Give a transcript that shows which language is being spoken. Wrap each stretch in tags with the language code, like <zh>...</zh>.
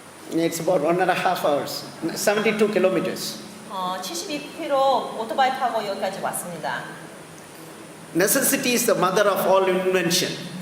<en>It's about 1.5 hours, 72 kilometers.</en> <ko>72km 오토바이 타고 여기까지 왔습니다.</ko> <en>Necessity is the mother of all invention.</en>